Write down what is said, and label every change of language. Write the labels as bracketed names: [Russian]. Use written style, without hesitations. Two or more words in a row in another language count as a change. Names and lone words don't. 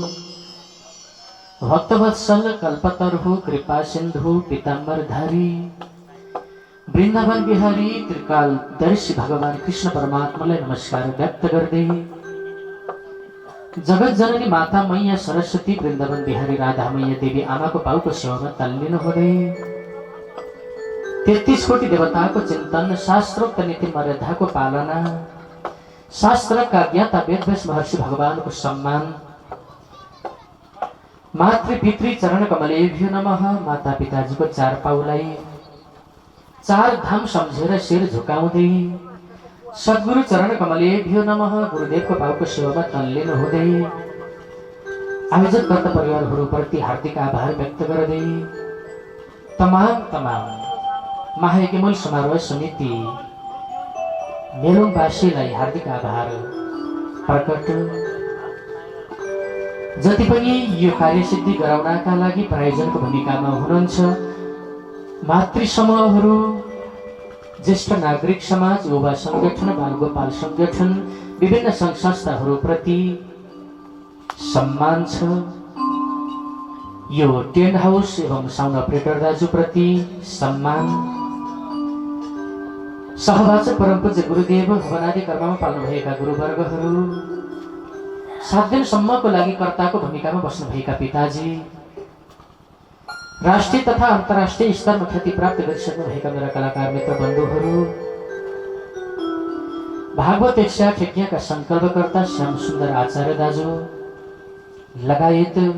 [Nepali] भक्तवत्सल कल्पतरु कृपा सिंधु पीताम्बर धारी वृंदावन बिहारी त्रिकाल दर्शी भगवान कृष्ण परमात्मालाई नमस्कार व्यक्त गर्दै जगत जननी माता मैया सरस्वती वृंदावन बिहारी राधा मैया देवी आमाको पाउको सेवामा तल्लिनु हुँदै 33 कोटी देवताको चिन्तन शास्त्रोक्त नीति मर्यादाको पालना शास्त्रका ज्ञाता वेदव्यास महर्षि भगवानको सम्मान [Sanskrit] मातृ पितृ चरण कमलेभ्यो नमः [Nepali] माता पिताजीको चार पाउलाई चार धाम सम्झेर शिर झुकाउँदै [Sanskrit] सद्गुरु चरण कमलेभ्यो नमः [Nepali] गुरुदेवको पाउको सेवामा तल्लिनु हुँदै आयोजक कर्ता परिवारहरूप्रति हार्दिक आभार व्यक्त गर्दै तमाम महायज्ञमूल समारोह समिति मेलुङवासीलाई हार्दिक आभार प्रकट जति पनि यो कार्यसिद्धि गराउनका लागि प्रायोजनको भूमिकामा हुनुहुन्छ मातृ समूहहरू ज्येष्ठ नागरिक समाज युवा संगठन बालगोपाल संगठन विभिन्न संघ संस्थाहरूप्रति सम्मान छ यो [English] tent house [Nepali] एवं [English] sound operator [Nepali] दाजुप्रति सम्मान सहवाचक परम पूज्य गुरुदेव भवनादि कर्ममा पाल्नुभएका गुरुवर्गहरू 7 दिनसम्मको लागि कर्ताको भूमिकामा बस्नुभएका पिताजी राष्ट्रिय तथा अन्तर्राष्ट्रिय स्तरमा ख्याति प्राप्त गरिसक्नुभएका मेरा कलाकार मित्र बन्धुहरू भागवत यज्ञका संकल्पकर्ता श्याम सुन्दर आचार्य दाजु लगायत